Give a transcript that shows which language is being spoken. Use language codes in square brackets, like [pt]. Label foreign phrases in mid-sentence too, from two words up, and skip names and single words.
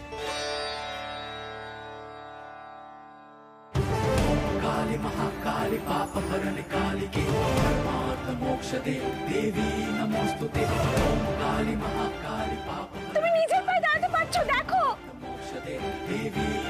[sa] काली महाकाली पाप हरण काली के परमार्थ मोक्ष दे देवी नमोस्तुते ओम काली महाकाली पाप [bn] তুমি নিজের পায়ে দাঁড়াতে পারছো, দেখো। [sa] मोक्ष दे देवी